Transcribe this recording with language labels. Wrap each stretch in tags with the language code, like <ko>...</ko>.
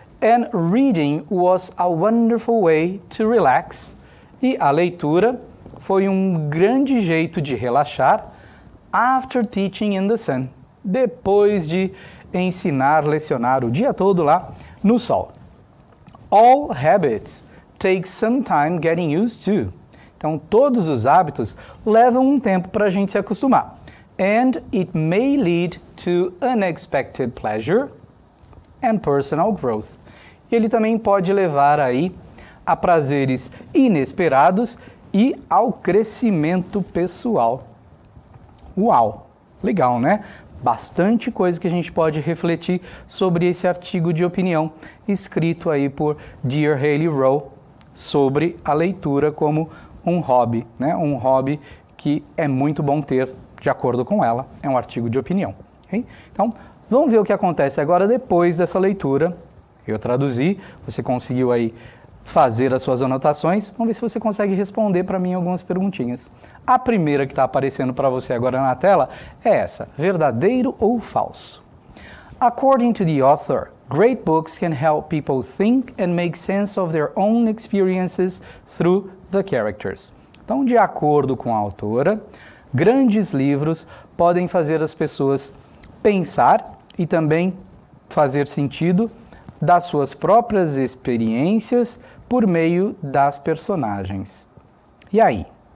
<en>And reading was a wonderful way to relax.</en> <pt>E a leitura foi um grande jeito de relaxar</pt> <en>after teaching in the sun.</en> <pt>Depois de lecionar o dia todo lá no sol.</pt> <en>All habits take some time getting used to.</en> <pt>Então, todos os hábitos levam um tempo para a gente se acostumar.</pt> <en>And it may lead to unexpected pleasure and personal growth.</en> <pt>Ele também pode levar aí a prazeres inesperados e ao crescimento pessoal. Uau! Legal, né? Bastante coisa que a gente pode refletir sobre esse artigo de opinião escrito aí por Dear Haley Rowe sobre a leitura como um hobby, né? Um hobby que é muito bom ter, de acordo com ela, é um artigo de opinião. Okay? Então, vamos ver o que acontece agora depois dessa leitura. Eu traduzi, você conseguiu aí fazer as suas anotações. Vamos ver se você consegue responder para mim algumas perguntinhas. A primeira que está aparecendo para você agora na tela é essa: verdadeiro ou falso?</pt> <en>According to the author, great books can help people think and make sense of their own experiences through the characters.</en> <pt>Então, de acordo com a autora, grandes livros podem fazer as pessoas pensar e também fazer sentido das suas próprias experiências por meio das personagens. E aí?</pt>